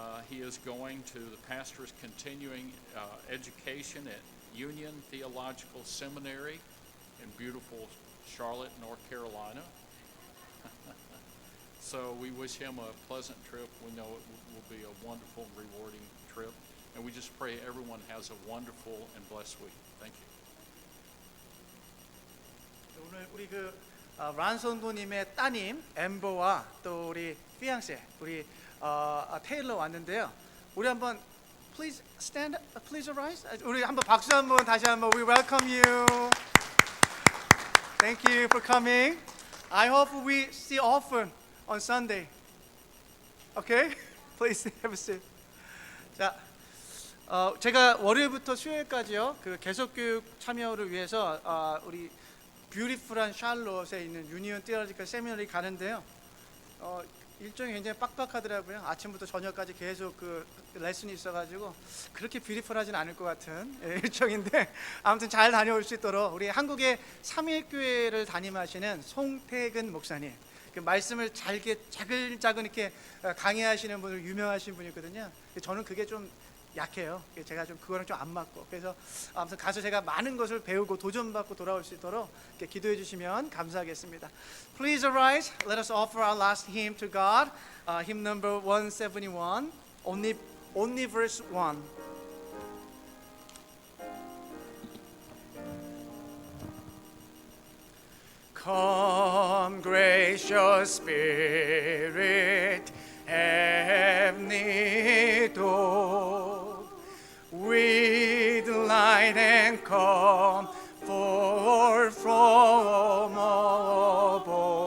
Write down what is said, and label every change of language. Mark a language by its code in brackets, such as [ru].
[en] He is going to the pastor's continuing education at Union Theological Seminary in beautiful Charlotte, North Carolina. So we wish him a pleasant trip. We know it will be a wonderful and rewarding trip. And we just pray everyone has a wonderful and blessed week. Thank you. [ko] 오늘 우리 란선도님의 따님 엠버와 또 우리 피앙세 우리 테일러 왔는데요. 우리 한번 [en] please stand, please arise. [ko] 우리 한번 박수 한번 다시 한번 [en] we welcome you. Thank you for coming. I hope we see often on Sunday. Okay? Please have a seat. [ko] 자, 제가 월요일부터 수요일까지요. 그 계속 교육 참여를 위해서 우리 뷰티풀한 샬롯에 있는 유니온 티올로지컬 세미나리 가는데요. 일정이 굉장히 빡빡하더라고요. 아침부터 저녁까지 계속 그 레슨이 있어가지고 그렇게 뷰티풀하진 않을 것 같은 일정인데 아무튼 잘 다녀올 수 있도록 우리 한국의 삼일교회를 담임하시는 송태근 목사님 그 말씀을 자글자글 이렇게 강의하시는 분을 유명하신 분이거든요. 저는 그게 좀 약해요. 제가 좀 그거랑 좀 안 맞고 그래서 아무튼 가서 제가 많은 것을 배우고 도전받고 돌아올 수 있도록 이렇게 기도해 주시면 감사하겠습니다. [en] Please arise. Let us offer our last hymn to God. Hymn number 171. Only verse 1. Come, gracious Spirit, heavenly dove, with light and comfort from above.